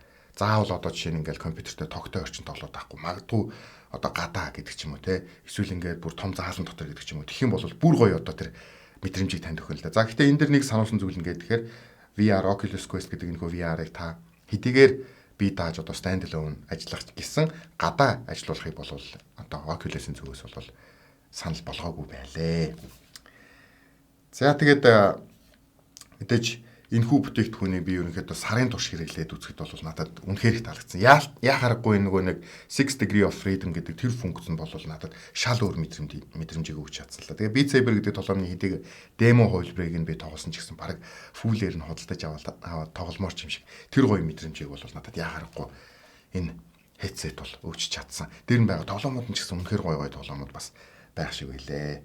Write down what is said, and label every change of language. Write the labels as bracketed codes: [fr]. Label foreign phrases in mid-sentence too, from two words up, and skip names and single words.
[mn] Заавал одоо жишээ нь ингээл компьютертэй тогтой орчин тоглоод байхгүй. Магадгүй одоо гадаа гэдэг ч юм уу те эсвэл ингээд бүр том заалан дотор гэдэг ч юм уу. Тэгэх юм бол бүр гоё одоо тэр мэдрэмжийг танд өгнө л да. За гэхдээ энэ дэр нэг сануулсан зүйл ингээд тэгэхээр VR Oculus Quest гэдэг энэ VR-ыг та хэдийгээр би дааж одоо [en] stand alone [mn] ажиллах гэсэн гадаа ажиллуулахыг бол одоо Oculus-ийн зүгээс бол санал болгоогүй байлээ. За тэгээд мэдээж энэхүү бүтээгдэхүүнийг би ерөнхийдөө сарын турш хэрэглээд үзэхэд бол надад үнэхээр их таалагдсан. Яхаарахгүй нөгөө нэг [en] 6 degree of freedom [mn] гэдэг тэр функц нь бол надад шал өөр мэдрэмжийг өгч чадсан л да. Тэгээ Beat Saber гэдэг тоглоомны хэдийг демо хувилбарыг нь би тоглосон ч гэсэн баг фүүлээр нь худалдаж аваад тогломоор ч юм шиг тэр гоё мэдрэмжийг бол надад яхаарахгүй энэ headset бол өгч чадсан. Тэр нь байгаа тоглоомууд нь ч гэсэн үнэхээр гоё тоглоомууд бас байх шиг байлээ.